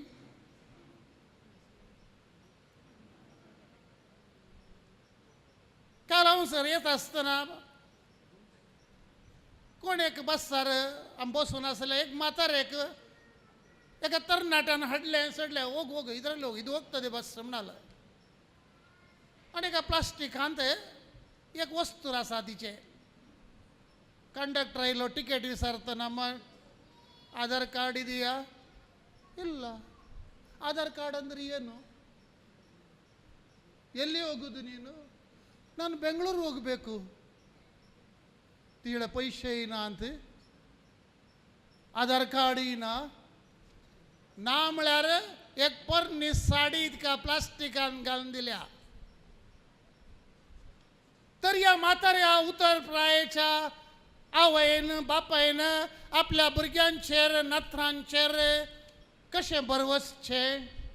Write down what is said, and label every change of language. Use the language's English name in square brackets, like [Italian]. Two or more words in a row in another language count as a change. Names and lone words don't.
[Konkani] काल हांव सर येत आसतना कोण एक बसार आमी बसून आसले एक म्हातारेक एका तरणाट्यान हाडलें सडलें ओग ओग [Hindi] इधर लोग [Kannada] ಇದು ಹೋಗ್ತದೆ [Konkani] बस म्हणला आनी एका प्लास्टिकांत एक वस्तू आसा तिचे कंडक्टर आयलो टिकेट विचारतना मग [Kannada] ಆಧಾರ್ ಕಾರ್ಡ್ ಇದೆಯಾ ಇಲ್ಲ ಆಧಾರ್ ಕಾರ್ಡ್ ಅಂದ್ರೆ ಏನು ಎಲ್ಲಿ ಹೋಗೋದು ನೀನು ನಾನು ಬೆಂಗಳೂರು ಹೋಗಬೇಕು [Konkani] तिकडे पैसे येईना अंत आधार कार्ड येईना ना म्हळ्यार एक परनी साडी इतका प्लास्टिकान घालून दिल्या तर या म्हाताऱ्या उत्तर प्रायेच्या आवयन बापायन आपल्या भुरग्यांचेर नातरांचेर कशें बरवसचें